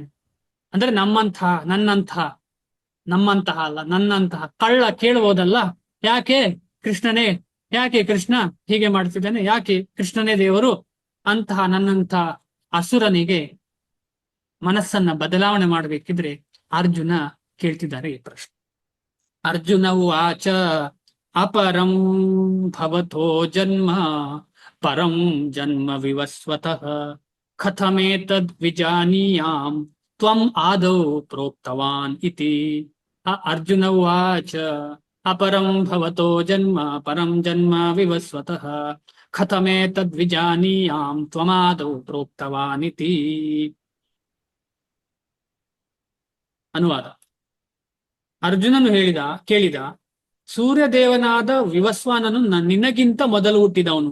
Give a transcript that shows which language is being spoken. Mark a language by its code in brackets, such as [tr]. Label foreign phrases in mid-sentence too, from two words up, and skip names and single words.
[kn] ಅಂದ್ರೆ ನಮ್ಮಂತಹ ಅಲ್ಲ, ನನ್ನಂತಹ ಕಳ್ಳ ಕೇಳ್ಬೋದಲ್ಲ, ಯಾಕೆ ಕೃಷ್ಣ ಹೀಗೆ ಮಾಡ್ತಿದ್ದಾನೆ, ಯಾಕೆ ಕೃಷ್ಣನೇ ದೇವರು ಅಂತಹ ನನ್ನಂತಹ ಅಸುರನಿಗೆ ಮನಸ್ಸನ್ನ ಬದಲಾವಣೆ ಮಾಡಬೇಕಿದ್ರೆ ಅರ್ಜುನ ಕೇಳ್ತಿದ್ದಾರೆ ಈ ಪ್ರಶ್ನೆ. [sa] ಅರ್ಜುನ ಉವಾಚ ಅಪರಂ ಭವತೋ ಜನ್ಮ ಪರಂ ಜನ್ಮ ವಿವಸ್ವತಃ ಕಥಮೇತದ್ ವಿಜಾನೀಯಾಂ ತ್ವಂ ಆದೌ ಪ್ರೋಕ್ತವಾನ್ ಇತಿ. ಅರ್ಜುನ ಉವಾಚ ಅಪರಂ ಭವತೋ ಜನ್ಮ ಪರಂ ಜನ್ಮ ವಿವಸ್ವತಃ ಕಥಮೇತದ್ ವಿಜಾನೀಯಾಂ ತ್ವಮಾದೌ ಪ್ರೋಕ್ತವಾನ್ ಇತಿ. [kn] ಅನುವಾದ. ಅರ್ಜುನನು ಕೇಳಿದ, ಸೂರ್ಯದೇವನಾದ ವಿವಸ್ವಾನನು ನಿನಗಿಂತ ಮೊದಲು ಹುಟ್ಟಿದವನು.